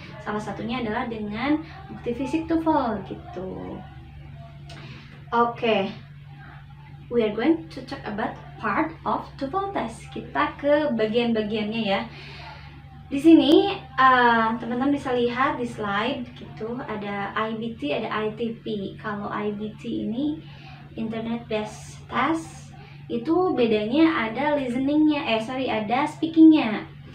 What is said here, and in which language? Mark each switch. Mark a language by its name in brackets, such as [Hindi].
[Indonesian] Salah satunya adalah dengan bukti fisik TOEFL gitu. Oke. [English] We are going to talk about part of TOEFL test. [Indonesian] Kita ke bagian-bagiannya ya. Di sini teman-teman bisa lihat di slide gitu, ada IBT, ada ITP. Kalau IBT ini Internet Based Test, itu bedanya ada listeningnya, ada speakingnya.